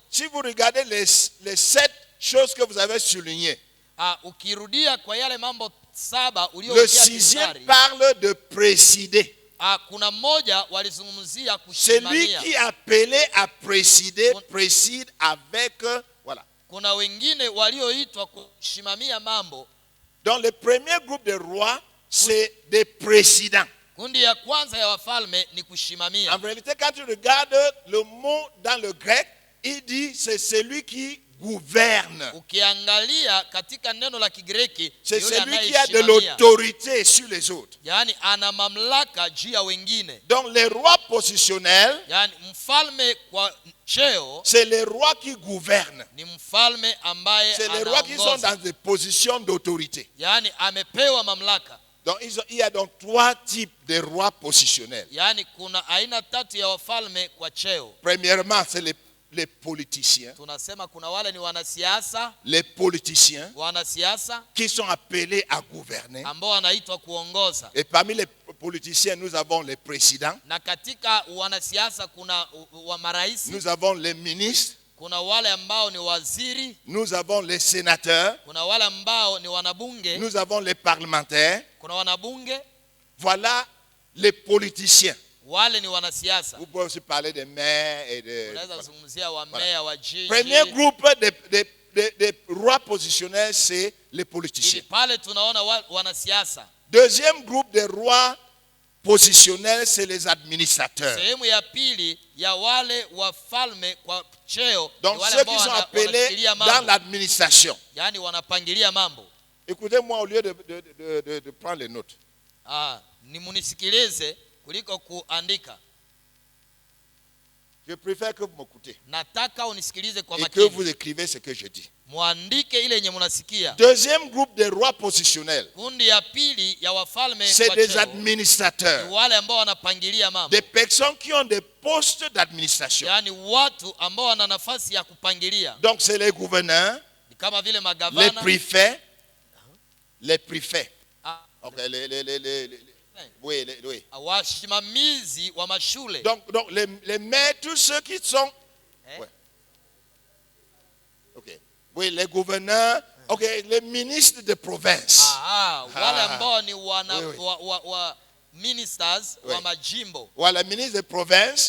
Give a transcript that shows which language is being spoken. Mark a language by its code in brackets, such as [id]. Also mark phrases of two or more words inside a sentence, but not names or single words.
[fr] Si vous regardez les 7 choses que vous avez soulignées, [sw] Ukirudia kwa yale mambo 7 [fr] le [sw] uliotia [fr] 6e [sw] mstari, [fr] parle de présider. [sw] kuna mmoja walizungumzia [fr] Celui [sw] kusimamia. [fr] qui est appelé à présider, préside avec, voilà. [sw] Kuna wengine walioitwa kusimamia mambo. [fr] Dans le premier groupe de rois, c'est des présidents. [sw] Kundi ya kwanza ya wafalme ni [fr] En [sw] kushimamia. [fr] réalité, quand tu regardes le mot dans le grec, il dit c'est celui qui gouverne. [sw] Ukiangalia katika neno la Kigiriki, [fr] C'est [sw] yule [fr] celui qui a de [sw] anayeshimamia, [fr] l'autorité sur les autres. [sw] yaani ana mamlaka juu ya wengine. [fr] Donc les rois positionnels, [sw] Yaani mfalme kwa cheo [fr] c'est les rois qui gouvernent. [sw] ni mfalme ambaye [fr] C'est les rois qui sont [sw] anaongoza, [fr] dans des positions d'autorité. [sw] yaani amepewa mamlaka. [fr] Donc il y a donc 3 types de rois positionnels. [sw] Yaani kuna aina tatu ya wafalme kwa cheo. [fr] Premièrement, c'est les politiciens. [sw] Tunasema kuna wale ni wanasiasa, [fr] Les politiciens [sw] wanasiasa [fr] qui sont appelés à gouverner. [sw] ambao wanaitwa kuongoza. [fr] Et parmi les politiciens, nous avons les présidents, [sw] Na katika wanasiasa kuna wa marais, [fr] nous avons les ministres, [sw] kuna wale ambao ni waziri, [fr] nous avons les sénateurs, [sw] kuna wale ambao ni wanabunge, [fr] nous avons les parlementaires. [sw] kuna wanabunge, [fr] Voilà les politiciens. [sw] wale ni wanasiasa. [fr] Vous pouvez aussi parler des maires et de... [sw] Unaweza [fr] voilà. [sw] kuzungumzia wa meya wa jiji. [fr] Premier groupe des rois positionnels, c'est les [sw] Ili [fr] politiciens. [sw] pale tunaona wanasiasa. [fr] Deuxième groupe des rois positionnels, c'est les administrateurs. [sw] Sehemu ya pili ya wale wafalme kwa cheo ni [fr] Donc [sw] wale [fr] ceux [sw] ambao [fr] qui sont appelés [sw] wanashikilia [fr] dans [sw] mambo, [fr] l'administration. [sw] yaani wanapangilia mambo. [fr] Écoutez-moi au lieu de prendre les notes. [sw] Ni munisikilize kuliko kuandika. [fr] Je préfère que vous m'écoutez [sw] Nataka unisikilize kwa [fr] et que vous [sw] makini. [fr] écrivez ce que je dis. [sw] Muandike ile yenye munasikia. [fr] Deuxième groupe des rois positionnels, [sw] Kundi ya pili ya wafalme [fr] c'est [sw] kwa [fr] des [sw] cheo ni [fr] administrateurs. [sw] wale ambao wanapangilia mambo, [fr] Des personnes qui ont des postes d'administration. [sw] yaani watu ambao wana nafasi ya kupangilia. [fr] Donc c'est les gouverneurs, [sw] Ni kama vile [fr] les [sw] magavana, [fr] préfets, les préfets. ah, Ok, oui, oui. [sw] wasimamizi wa mashule. [fr] Donc les maires, tous ceux qui sont... Eh? Ouais. Ok. Oui, les gouverneurs, ok, les ministres de province. [sw] Wale ambao ni wana [fr] Oui, oui. [sw] wa ministers [fr] Oui. [sw] wa majimbo. [fr] Voilà, ministres de province